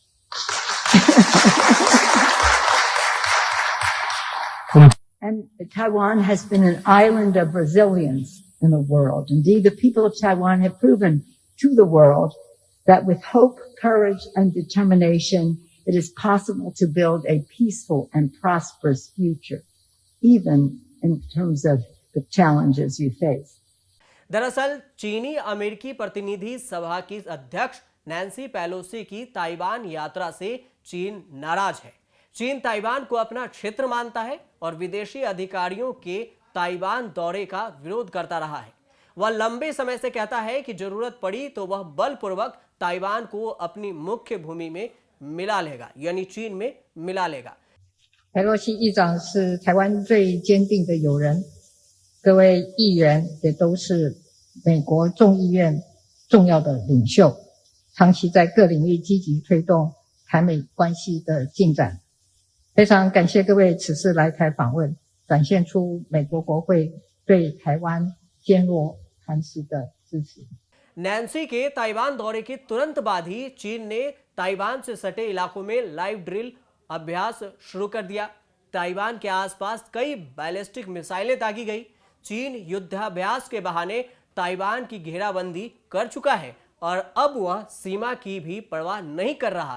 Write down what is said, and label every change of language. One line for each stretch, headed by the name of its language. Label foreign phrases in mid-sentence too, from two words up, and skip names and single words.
English: And Taiwan has been an island of resilience in the world. Indeed, the people of Taiwan have proven to the world that with hope, courage, and determination, it is possible to build a peaceful and prosperous future, even in terms of the challenges you face.
Hindi: दरअसल चीनी अमेरिकी प्रतिनिधि सभा की अध्यक्ष नैन्सी पेलोसी की ताइवान यात्रा से चीन नाराज है। चीन ताइवान को अपना क्षेत्र मानता है और विदेशी अधिकारियों के ताइवान दौरे का विरोध करता रहा है। वह लंबे समय से कहता है कि जरूरत पड़ी तो वह बलपूर्वक ताइवान को अपनी मुख्य भूमि में मिला लेगा, यानी चीन में मिला लेगा।
Chinese: 佩洛西议长是台湾最坚定的友人，各位议员也都是美国众议院重要的领袖，长期在各领域积极推动台美关系的进展。非常感谢各位此次来台访问，展现出美国国会对台湾坚若磐石的支持。
Hindi: नैन्सी के ताइवान दौरे के तुरंत बाद ही चीन ने ताइवान से सटे इलाकों में
English: live drill
Hindi: अभ्यास शुरू कर दिया। ताइवान के आसपास कई बैलिस्टिक मिसाइलें दागी गई। चीन युद्धाभ्यास के बहाने ताइवान की घेराबंदी कर चुका है और अब वह सीमा की भी परवाह नहीं कर रहा।